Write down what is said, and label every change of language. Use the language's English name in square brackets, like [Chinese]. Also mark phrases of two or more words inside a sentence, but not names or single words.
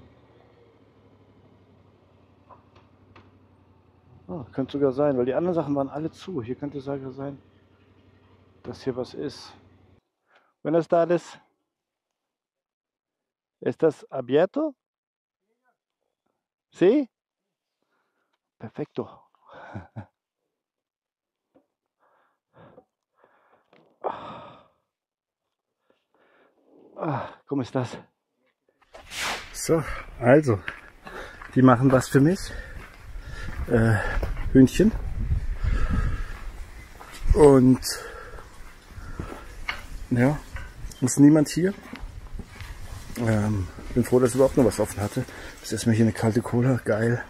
[German] Oh, könnte sogar sein, weil die anderen Sachen waren alle zu. Hier könnte sogar sein, dass hier was ist. [Spanish] Buenas tardes. ¿Estás abierto? ¿Sí? Perfecto. ¿Cómo estás? [German] So, also, die machen was für mich. Hühnchen. Und ja, ist niemand hier. Bin froh, dass überhaupt noch was offen hatte. Jetzt erstmal hier eine kalte Cola, geil.